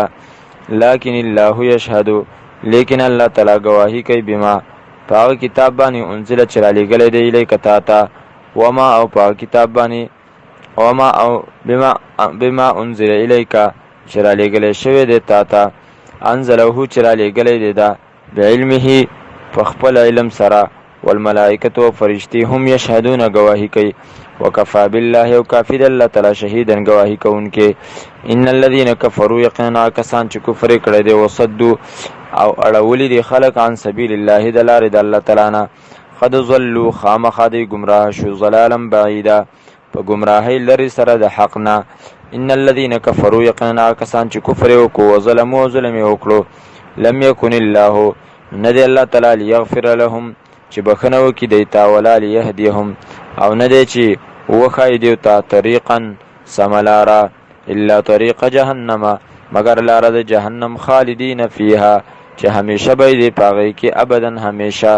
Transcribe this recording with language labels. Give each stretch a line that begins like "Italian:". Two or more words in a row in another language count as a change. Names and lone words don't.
Arabic: لکن الله یشهد
Pashto: لیکن الله تعالی گواهی کوي بما پاک کتاب باندې انزل چې را لېږلی دی الیک تا ته وما او پاک کتاب باندې وما او
Arabic: بما انزل الیک
Pashto: چې را لېږلی شوی دی تا ته انزله چې را لېږلی دی دا بعلمه په خپل علم سره والملائکة و فرشتي هم یشهدون گواهی کوي
Arabic: وکفا بالله
Pashto: او کافی د الله تعالی شهیدن گواهی کوونکې.
Arabic: ان الذين كفروا
Pashto: یقینا کسان چې کفر کړی دی وصدوا او اړولی دی خلق
Arabic: عن سبیل الله
Pashto: د لارې د الله تعالی نه
Arabic: قد ضلوا
Pashto: خامخا دی گمراه شو
Arabic: ضلالا بعیدا
Pashto: په گمراهی لري سره د حق نه.
Arabic: ان الذين كفروا
Pashto: یقینا کسان چې کفر وکړو وظلموا او ظلم وکړو
Arabic: لم يكن الله
Pashto: ندی الله تعالی
Arabic: لیغفر لهم
Pashto: چې بخنه وکړي دیتا
Arabic: ولا لیهدیهم
Pashto: او نه دی چې وښایي دیو ته طریقا سمه لاره
Arabic: الا طریق جهنم
Pashto: مگر لاره د جهنم
Arabic: خالدین فیها
Pashto: چې همیشه به دی په هغې کې ابدا همیشه.